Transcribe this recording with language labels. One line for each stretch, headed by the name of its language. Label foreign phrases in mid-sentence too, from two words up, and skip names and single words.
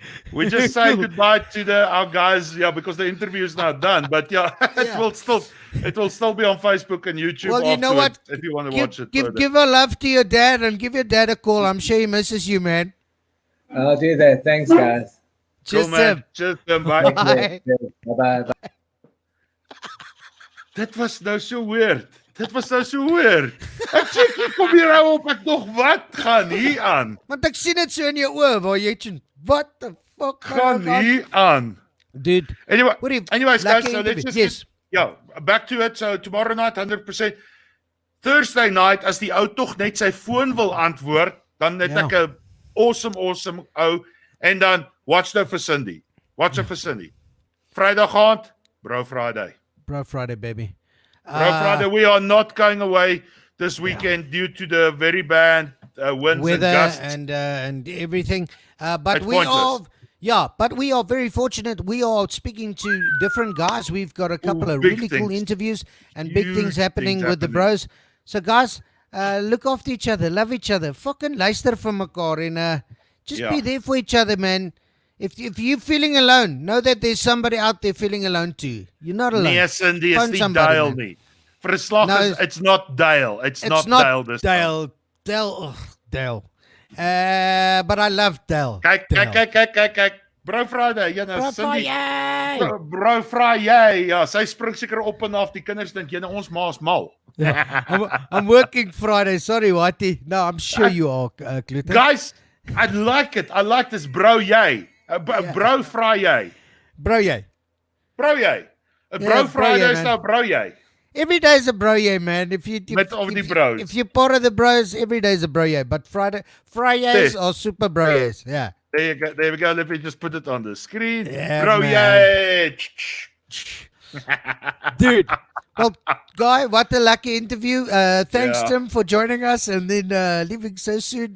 English: We just say goodbye to our guys, because the interview is now done. But it will still be on Facebook and YouTube. Well, you know what? If you want to watch it, give a love to your dad and give your dad a call. I'm sure he misses you, man. I'll do that. Thanks, guys. Cool, man. Just bye. Bye. Bye.
Afrikaans: Dit was nou so weird. Ek sê ek kom hier nou op, ek dog wat gaan hier aan? Want ek sien dit so in jou oë waar jy
English: what the fuck
Afrikaans: gaan hier aan?
English: Dude. Anyways, guys, so let's just back to it. So tomorrow night 100%. Thursday night
Afrikaans: as die ou tog net sy foon wil antwoord, dan net ek 'n awesome ou en dan watch nou vir Cindy. Vrydag aand,
English: Bro Friday. Bro Friday, baby. Bro Friday, we are not going away this weekend due to the very bad winds weather and gusts and everything. But we are very fortunate. We are speaking to different guys. We've got a couple of really cool interviews and big things happening with the bros. So guys, look after each other, love each other. Fucking
Afrikaans: luister vir mekaar en
English: just be there for each other, man. If you're feeling alone, know that there's somebody out there feeling alone too. You're not alone. Nee, Cindy, it's not Dale nie. Verslag it's not Dale. It's not Dale this time. Dale. But I love Dale. Kyk. Bro Friday, Cindy. Bro Friday.
Afrikaans: Ja, sy spring seker op en af. Die kinders dink ons ma's mal.
English: I'm working Friday. Sorry, Whitey. No, I'm sure you are, Clutter. Guys, I like it. I like this bro jy. Bro Friday. Bro jy.
Afrikaans: Bro Friday is nou bro jy.
English: Every day is a bro jy, man. If you're part of the bros, every day is a bro jy. But Fridays are super bro yys. Yeah. There we go. Let me just put it on the screen. Yeah, bro jy. Dude. Well, Guy, what a lucky interview. Thanks, Tim, for joining us and then leaving so soon.